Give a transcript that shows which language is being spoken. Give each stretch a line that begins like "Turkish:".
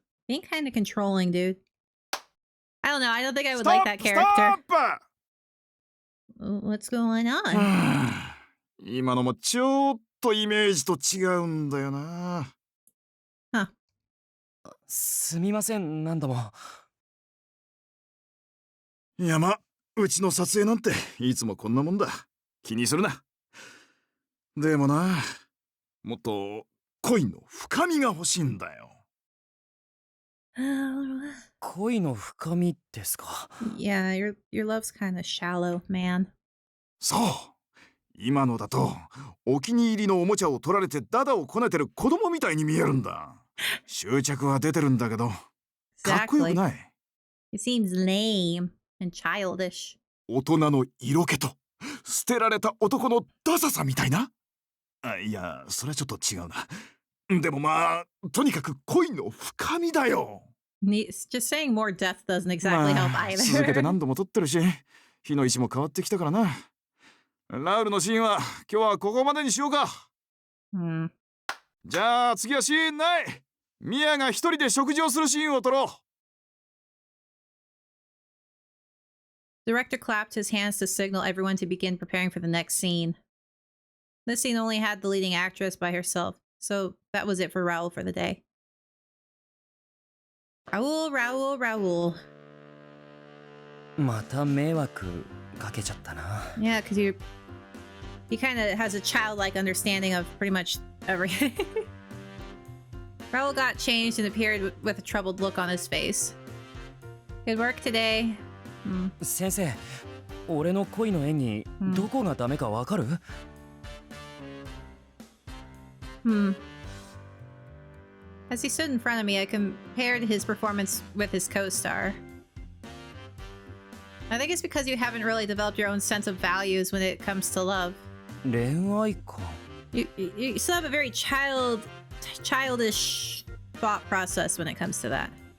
English: being kind of controlling, dude. I don't know. I don't think I would like that character. Stop! What's going on?
Japanese: 今のもちょっとイメージと違うんだよな。すみません、何度も。いやま、うちの撮影なんていつもこんなもんだ。気にするな。でもな、もっと恋の深みが欲しいんだよ。恋の深みですか。
English: Yeah, your love's kind of shallow, man.
Japanese: そう。今のだとお気に入りのおもちゃを取られてダダをこねてる子供みたいに見えるんだ。執着は出てるんだけど、かっこよくない。
English: It seems lame and childish.
Japanese: 大人の色気と捨てられた男のダサさみたいな。いや、それはちょっと違うな。でもまあ、とにかく恋の深みだよ。
English: Just saying more depth doesn't exactly help either.
Japanese: 続けて何度も撮ってるし、火の位置も変わってきたからな。ラウルのシーンは今日はここまでにしようか。じゃあ次はシーンない。ミアが一人で食事をするシーンを撮ろう。
English: Director clapped his hands to signal everyone to begin preparing for the next scene. This scene only had the leading actress by herself, so that was it for Raul for the day. Raul.
Japanese: また迷惑かけちゃったな。
English: Yeah, because he kind of has a childlike understanding of pretty much everything. Raul got changed and appeared with a troubled look on his face. Good work today.
Japanese: 先生、俺の恋の演技、どこがダメかわかる？
English: As he stood in front of me, I compared his performance with his co-star. I think it's because you haven't really developed your own sense of values when it comes to love.
Japanese: 恋愛か。
English: You still have a very childish thought process when it comes to that.